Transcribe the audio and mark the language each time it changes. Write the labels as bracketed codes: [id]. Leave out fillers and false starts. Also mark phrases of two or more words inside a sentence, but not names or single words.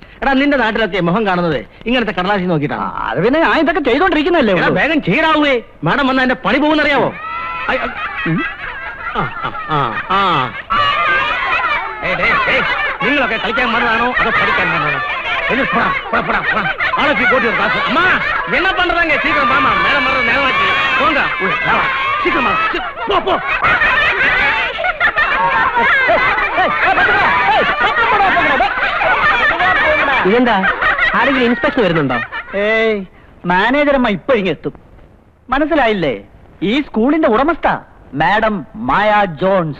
[ml] എടാ, നിന്റെ നാട്ടിലൊക്കെ മുഖം കാണുന്നത് ഇങ്ങനത്തെ കടലാശി നോക്കിയിട്ടാണ്. അത് പിന്നെ ഞാൻ ഇതൊക്കെ ചെയ്തോണ്ടിരിക്കുന്നല്ലേ. വേഗം ചെയ്യടാവേ, മാഡം വന്ന എന്റെ പണി പോകുന്നറിയാവോ? നിങ്ങളൊക്കെ കളിക്കാൻ വന്നതാണോ അതോ പഠിക്കാൻ വന്നതാണോ? [ta] என்ன பண்றாங்க? சீக்கிரம் மாமா, மேடம் வர்றது நேரமாச்சு. போங்க, சீக்கிரமா போ. [ml] ഇതെന്താ, ആരെങ്കിലും ഇൻസ്പെക്ഷൻ വരുന്നുണ്ടോ? ഏയ്, മാനേജറമ്മ ഇപ്പൊ ഇങ്ങെത്തും. മനസ്സിലായില്ലേ? ഈ സ്കൂളിന്റെ ഉടമസ്ഥ മാഡം മായ ജോൺസ്.